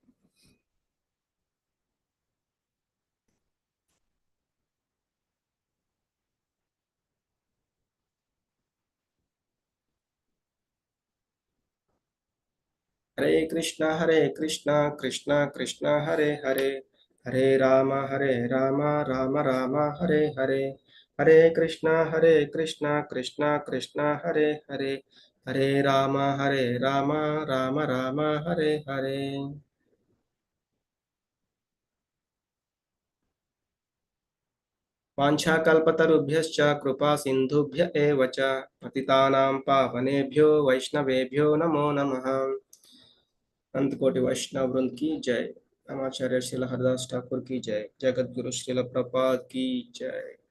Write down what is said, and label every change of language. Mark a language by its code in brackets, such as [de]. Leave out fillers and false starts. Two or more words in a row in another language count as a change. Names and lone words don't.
[sa] హరే కృష్ణ కృష్ణ కృష్ణ హరే హరే హరే రామ రామ రామ హరే హరే హరే కృష్ణ కృష్ణ కృష్ణ హరే హరే హరే రామ రామ రామ హరే హరే. వాంఛాకల్పతరుభ్యశ్చ కృపా సింధుభ్య ఏవ చ పతితానాం పావనేభ్యో వైష్ణవేభ్యో నమో నమః. [hi] अंतकोटि वैष्णव वृंद की जय। आचार्य श्रील हरदास ठाकुर की जय। जगत गुरु श्रील प्रपाद की जय।